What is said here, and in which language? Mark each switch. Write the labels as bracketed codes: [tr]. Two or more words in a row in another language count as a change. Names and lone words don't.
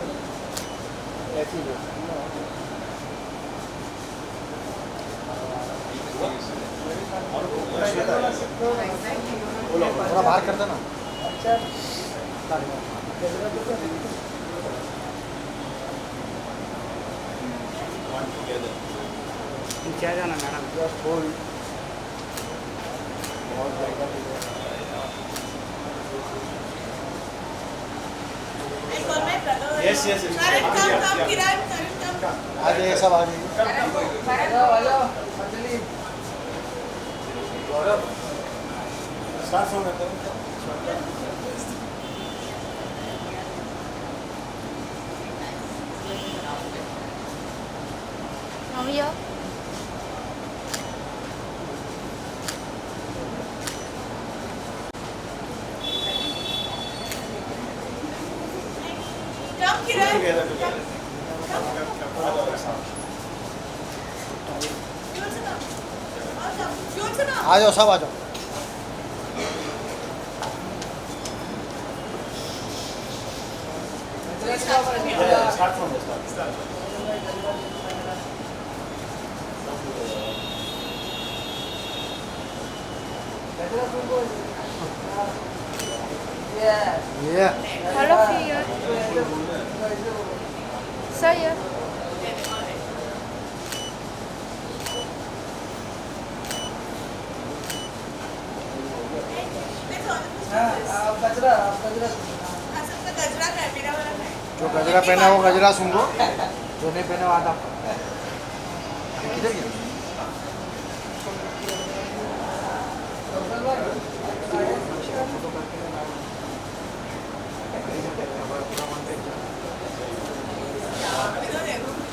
[hi] ऐसी लो थोड़ा बाहर कर देना अच्छा क्या जाना मैडम बहुत [en] I call my brother. Yes, yes, yes. Karan, come, Yeah, come, yeah. Kiran, Karan, come. [hi] आ जाइए सब आ जाइए आ जाओ अंजलि [en] start from Now here. Come, Kiran. together You also come. All come. You also come. आ जाओ सब आ जाओ start from the start [hi] ये [en] All of you here. Sir here. That's all. [hi] आप गजरा हाँ, सबका गजरा का है, मेरा वाला है। जो गजरा पहना है वो गजरा सुन लो जो नहीं पहने वो आधा किधर गया अभी तो देखो।